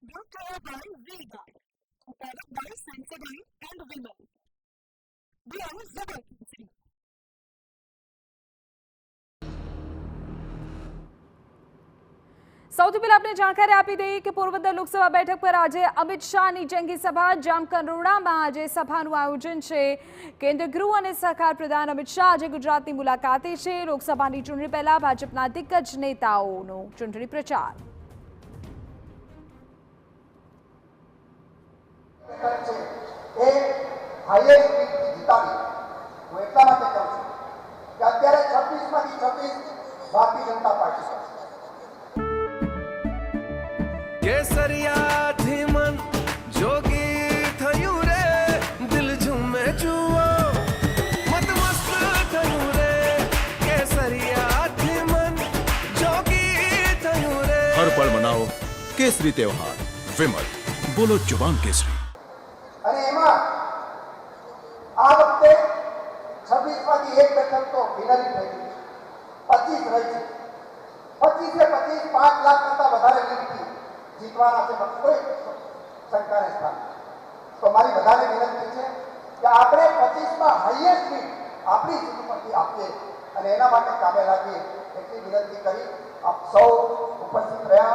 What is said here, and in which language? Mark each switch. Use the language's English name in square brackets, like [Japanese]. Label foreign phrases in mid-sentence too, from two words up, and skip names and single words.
[English] brought to you by Vega, a product by Sensodyne and Vimal. We are Zabalpur. [Gujarati] સૌથી પહેલા આપણે જાણકારી આપી દઈએ કે પોરબંદર લોકસભા બેઠક પર આજે અમિત શાહની જંગી સભા જામકંડોરણામાં આજે સભાનું આયોજન છે। કેન્દ્રીય ગૃહ અને સહકાર પ્રધાન અમિત શાહ આજે ગુજરાતની મુલાકાતે છે। લોકસભાની ચૂંટણી પહેલા ભાજપના દિગ્ગજ નેતાઓનો ચૂંટણી પ્રચાર। ભારતીય જનતા પાર્ટી કેસરિયા થી મન જોગી થયું રે દિલ ઝૂમે જુઓ મત મસ્ત થયું રે કેસરિયા થી મન જોગી થયું રે [Hindi] हर पल मनाओ केसरी त्योहार विमल बोलो जुबान केसरी। [Gujarati] અને એમાં આ વખતે 26 માંથી એક બેઠક તો વિનરી થઈ ગઈ, 25 રહી છે। 25 એ 25 5 લાખ કરતા વધારે લીડથી જીતવાના છે, કોઈ શંકા નથી। તો મારી બધાને વિનંતી છે કે આપણે 25 માં હાઈએસ્ટ લીડ આપણી સીટ પરથી આપીએ અને એના માટે કામે લાગીએ એટલી વિનંતી કરી આપ સૌ ઉપસ્થિત રહ્યા।